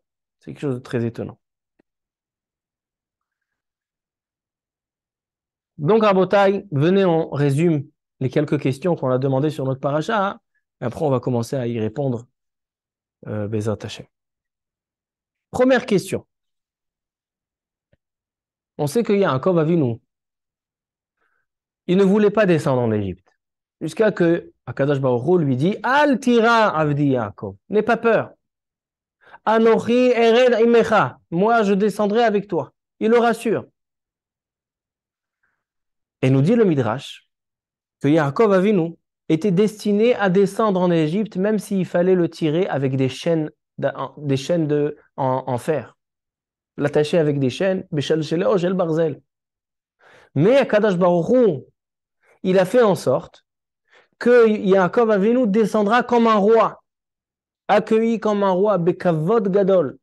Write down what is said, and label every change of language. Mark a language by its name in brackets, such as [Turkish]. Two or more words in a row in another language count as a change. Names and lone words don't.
[French] C'est quelque chose de très étonnant. Donc, Rabotai, venez, on résume les quelques questions qu'on a demandées sur notre paracha, hein, et après on va commencer à y répondre, [Hebrew] בעזרת השם. [French] Première question. On sait qu'il y a Yaakov Avinu. Il ne voulait pas descendre en Égypte. Jusqu'à que [Hebrew] הקדוש ברוך הוא [French] lui dit [Hebrew] אל תירא עבדי יעקב. [French] N'aie pas peur. [Hebrew] אנכי ארד עמך. [French] Moi, je descendrai avec toi. Il le rassure. Et nous dit le Midrash que Yaakov Avinu était destiné à descendre en Égypte, même s'il fallait le tirer avec des chaînes en fer. L'attacher avec des chaînes, mais [Hebrew] הקדוש ברוך הוא, [French] il a fait en sorte que Yaakov Avinu descendra comme un roi, accueilli comme un roi, [Hebrew] בכבוד גדול.